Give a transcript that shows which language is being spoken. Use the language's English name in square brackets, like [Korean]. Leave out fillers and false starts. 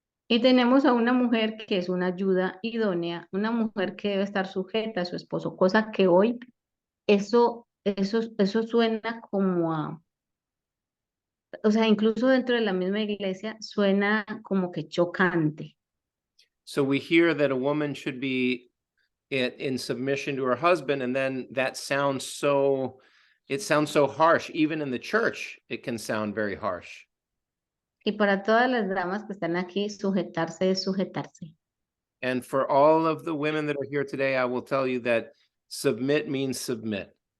[Spanish] Y tenemos a una mujer que es una ayuda idónea, una mujer que debe estar sujeta a su esposo, cosa que hoy eso suena como a, o sea, incluso dentro de la misma iglesia suena como que chocante. [English] So we hear that a woman should be in submission to her husband, and then that sounds so, it sounds so harsh. Even in the church, it can sound very harsh. [Spanish] Y para todas las damas que están aquí, sujetarse es sujetarse. [English] And for all of the women that are here today, I will tell you that submit means submit.